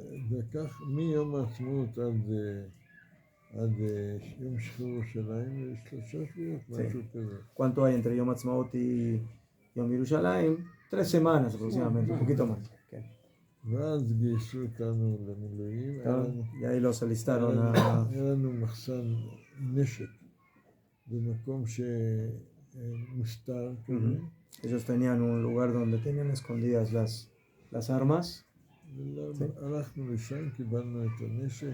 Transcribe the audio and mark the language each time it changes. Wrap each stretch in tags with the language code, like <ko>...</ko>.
<he>ולקח מיום העצמאות עד יום שחרור ירושלים, 3 שבועות, משהו כזה.</he> <es>¿Cuánto hay entre Yom Ha'atzmaut y Yom Yerushalayim? 3 semanas aproximadamente, un poquito más. Okay.</es> <he>ואז גייסו אותנו למילואים.</he> <es>Y ahí los alistaron a...</es> <he>היה לנו מחסן נשק במקום שמוסתר כזה.</he> <es>Ellos tenían un lugar donde tenían escondidas las armas,</es> <he>הלכנו לשם, קיבלנו את הנשק,</he>